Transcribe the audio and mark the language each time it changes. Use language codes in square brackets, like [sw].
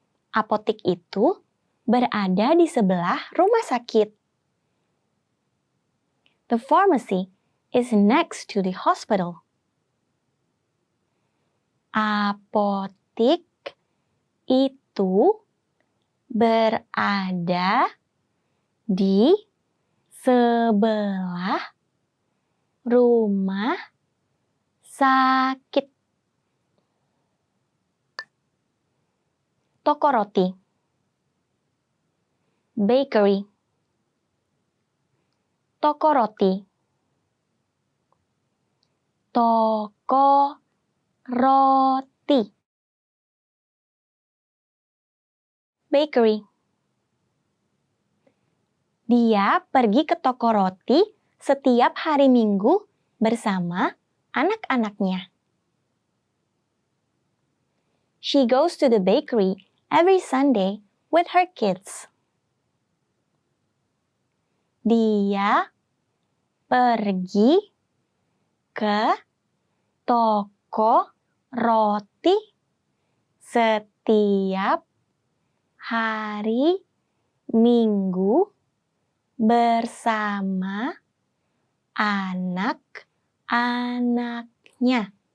[id] Apotik itu berada di sebelah rumah sakit. [en] The pharmacy is next to the hospital. [id] Apotik itu berada di sebelah rumah sakit. Toko roti. [en] Bakery. [id] Toko roti. Toko roti. [en] Bakery. [id] Dia pergi ke toko roti setiap hari Minggu bersama anak-anaknya. [en] She goes to the bakery every Sunday with her kids. [id] Dia pergi ke toko roti setiap hari Minggu bersama anak-anaknya.